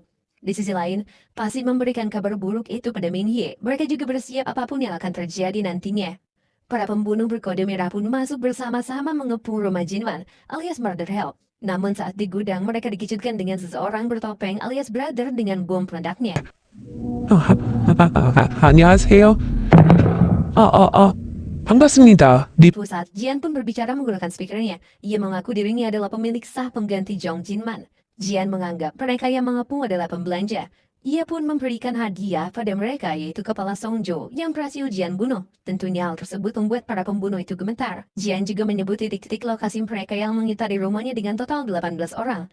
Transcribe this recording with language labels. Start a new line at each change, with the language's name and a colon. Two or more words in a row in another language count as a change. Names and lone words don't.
Indonesian: Di sisi lain, Pasin memberikan kabar buruk itu pada Min Ye. Mereka juga bersiap apapun yang akan terjadi nantinya. Para pembunuh berkode merah pun masuk bersama-sama mengepung rumah Jinman alias Murder Help. Namun saat di gudang mereka dikejutkan dengan seseorang bertopeng alias Brother dengan bom peledaknya.
Korean: 안녕하세요. 반갑습니다.
Indonesian: Di pusat, Jian pun berbicara menggunakan speakernya. Ia mengaku dirinya adalah pemilik sah pengganti Jong Jinman. Jian menganggap mereka yang mengepung adalah pembelanja. Ia pun memberikan hadiah pada mereka yaitu kepala Song Jo yang berhasil Jian bunuh. Tentunya hal tersebut membuat para pembunuh itu gemetar. Jian juga menyebut titik-titik lokasi mereka yang mengitari rumahnya dengan total 18 orang.